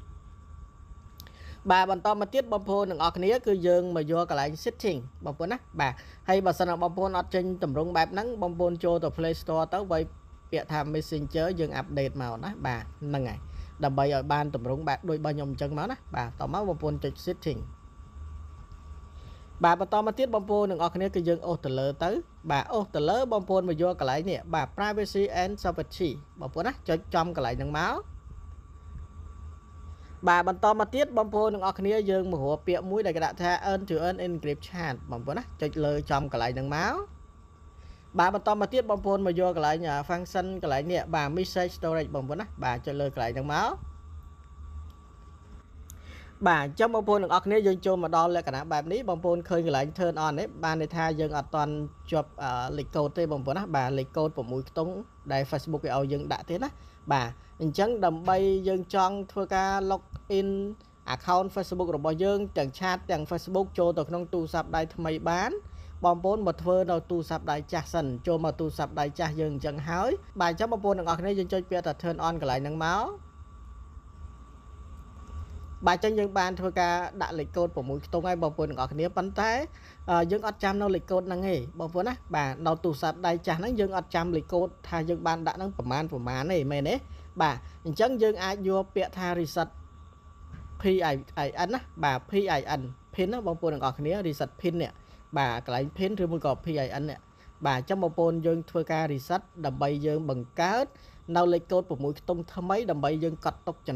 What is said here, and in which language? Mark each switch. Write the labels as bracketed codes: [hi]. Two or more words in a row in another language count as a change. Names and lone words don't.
[km] បាទបន្តមកទៀតបងប្អូនទាំងអស់គ្នាគឺយើងមកយកកន្លែង setting បងប្អូនណាបាទហើយបើសិនបងប្អូនអត់ចេញតម្រង់បែបហ្នឹងបងប្អូនចូលទៅ Play Store ទៅវាយពាក្យថា Messenger យើង update មកណាបាទហ្នឹងហើយដើម្បីឲ្យបានតម្រង់បែបដូចរបស់ខ្ញុំអញ្ចឹងមកណាបាទតមកបងប្អូនចុច setting បាទបន្តមកទៀតបងប្អូនទាំងអស់គ្នាគឺយើងអូសទៅលើទៅបាទអូសទៅលើបងប្អូនមកយកកន្លែងនេះបាទ [en] privacy and security [km] បងប្អូនណាចុចចំកន្លែងហ្នឹងមកបាទបន្តមកទៀតបងប្អូនទាំងអស់គ្នាយើងមករកពាក្យមួយដែលគេដាក់ថា [en] earn to earn encrypt chat [km] បងប្អូនណាចុចលើចំកន្លែងហ្នឹងមកបាទបន្តមកទៀតបងប្អូនមកយកកន្លែង function កន្លែងនេះបាទ [en] message storage [km] បងប្អូនណាបាទចុចលើកន្លែងហ្នឹងមក បាទអញ្ចឹងបងប្អូនទាំងអស់គ្នាយើងចូលមកដល់លក្ខណៈបែបនេះបងប្អូនឃើញកន្លែង [en] turn on [km] នេះបានន័យថាយើងអត់ទាន់ជាប់លេខកូដទេបងប្អូនណាបាទលេខកូដ6ខ្ទង់ដែល Facebook គេឲ្យយើងដាក់ទេណាបាទអញ្ចឹងដើម្បីយើងចង់ធ្វើការ [en] log in account [km] Facebook របស់យើងទាំង chat ទាំង Facebook ចូលទៅក្នុងទូរស័ព្ទដៃថ្មីបានបងប្អូនមកធ្វើនៅទូរស័ព្ទដៃចាស់សិនចូលមកទូរស័ព្ទដៃចាស់យើងអញ្ចឹងហើយបាទអញ្ចឹងបងប្អូនទាំងអស់គ្នាយើងចុចពាក្យថា [en] turn on [km] កន្លែងហ្នឹងមក បាទអញ្ចឹងយើងបានធ្វើការដាក់លេខកូដ6ខ្ទង់ហើយបងប្អូនទាំងអស់គ្នាប៉ុន្តែយើងអត់ចាំនៅលេខកូដហ្នឹងទេបង ប្អូនណាបាទនៅទូរស័ព្ទដៃចាស់ហ្នឹងយើងអត់ចាំលេខកូដថាយើងបានដាក់ហ្នឹងប្រមាណទេមែនទេបាទអញ្ចឹងយើងអាចយកពាក្យថា [en] reset PIN [km] ណាបាទ PIN ណាបងប្អូនទាំងអស់គ្នា [en] reset PIN [km] នេះបាទកន្លែង PIN ឬមួយក៏ PIN នេះបាទអញ្ចឹងបងប្អូនយើងធ្វើការ reset ដើម្បីយើងបង្កើតនៅលេខកូដ6ខ្ទង់ថ្មីដើម្បីយើងកត់ទុកចំ